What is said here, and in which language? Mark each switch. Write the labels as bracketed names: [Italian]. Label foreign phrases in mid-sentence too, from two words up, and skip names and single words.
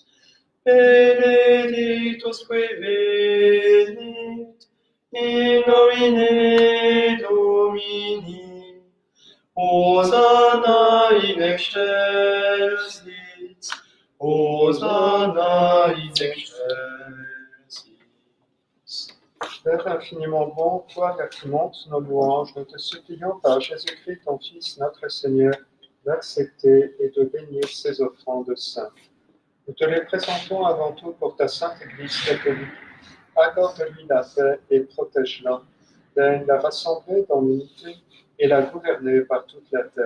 [Latin] Benedictus qui venit, in nomine Domini. Hosanna in excelsis, Hosanna in excelsis. [French] Père infiniment bon, toi qui montes nos louanges, nous te supplions par Jésus-Christ, ton Fils, notre Seigneur, d'accepter et de bénir ces offrandes saintes. Nous te les présentons avant tout pour ta sainte Église catholique. Accorde-lui la paix et protège-la. Daigne la rassembler dans l'unité et la gouverner par toute la terre.